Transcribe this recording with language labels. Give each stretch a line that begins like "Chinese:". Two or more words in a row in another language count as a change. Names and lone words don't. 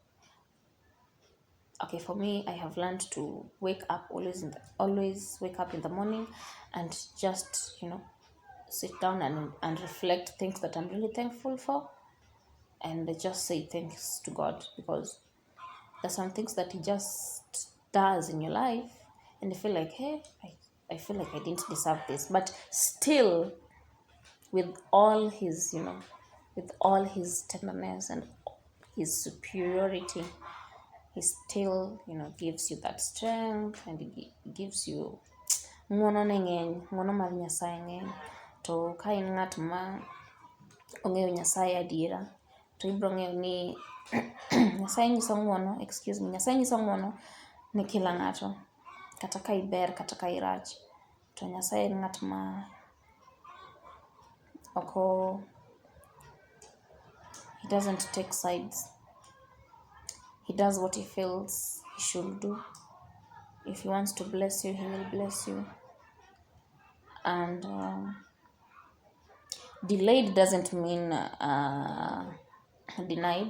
English: Okay, for me, I have learned to wake up always wake up in the morning and just sit down and reflect things that I'm really thankful for, and just say thanks to God, because there's some things that he just does in your life, and you feel like, hey, I feel like I didn't deserve this. But still, with all his, with all his tenderness and his superiority, he still, gives you that strength, and he gives you
Luo (Kenya and Tanzania): ngono neng'eny, ngono mar Nyasaye ng'eny. To ka in ng'at ma ong'eyo Nyasaye adiera, to ibro ng'eyo ni Nyasaye nyiso ng'uono ne kila ng'ato, kata ka iber kata ka irach. To Nyasaye en ng'at ma
English: he doesn't take sides. He does what he feels he should do. If he wants to bless you, he will bless you. And delayed doesn't mean denied.